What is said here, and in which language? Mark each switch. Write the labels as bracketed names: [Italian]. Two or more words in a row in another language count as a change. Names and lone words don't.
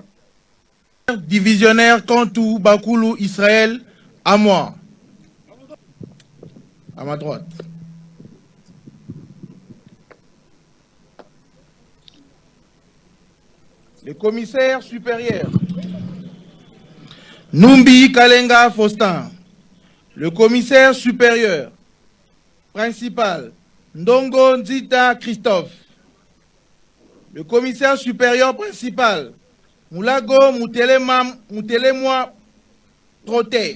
[French] Divisionnaire Kantou Bakoulou Israël, à moi. À ma droite. Le commissaire supérieur Numbi Kalenga Faustin. Le commissaire supérieur principal Ndongo Nzita Christophe. Le commissaire supérieur principal Moulago Moutelemoi Troté.